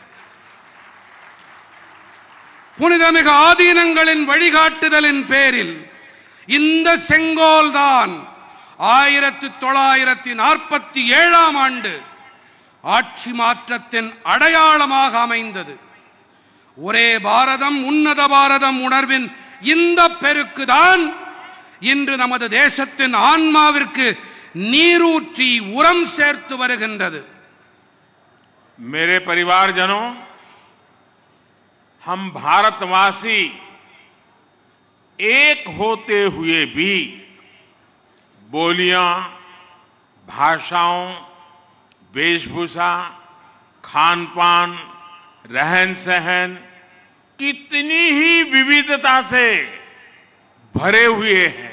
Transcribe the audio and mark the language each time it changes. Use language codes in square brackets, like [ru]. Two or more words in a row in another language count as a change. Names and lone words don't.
[ta] புனிதமிகு ஆதீனங்களின் வழிகாட்டுதலின் பேரில் இந்த செங்கோல் தான் 1947 ஆண்டு ஆட்சி மாற்றத்தின் அடையாளமாக அமைந்தது. ஒரே பாரதம் உன்னத பாரதம் உணர்வின் இந்த பெருக்குதான் இன்று நமது தேசத்தின் ஆன்மாவிற்கு நீரூற்றி உரம் சேர்த்து வருகின்றது. [hi] मेरे परिवारजनों, हम भारतवासी एक होते हुए भी बोलियां, भाषाओं, वेशभूषा, खान पान, रहन सहन कितनी ही विविधता से भरे हुए हैं।